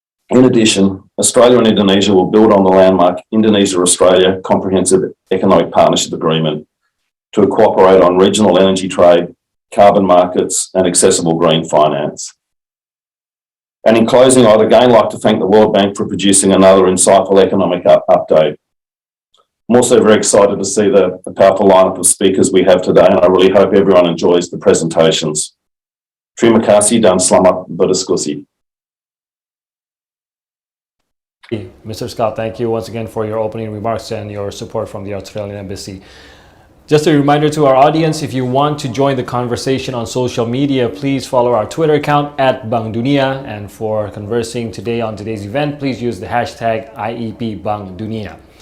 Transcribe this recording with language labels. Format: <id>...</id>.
<en>In addition, Australia and Indonesia will build on the landmark Indonesia-Australia Comprehensive Economic Partnership Agreement to cooperate on regional energy trade, carbon markets and accessible green finance. And in closing, I'd again like to thank the World Bank for producing another insightful economic update. I'm also very excited to see the powerful lineup of speakers we have today, and I really hope everyone enjoys the presentations.</en> <id>Terima kasih dan selamat berdiskusi.</id> <en>Mr. Scott, thank you once again for your opening remarks and your support from the Australian Embassy. Just a reminder to our audience, if you want to join the conversation on social media, please follow our Twitter account @BangDunia. And for conversing today on today's event, please use the hashtag #IEPBangDunia.</en>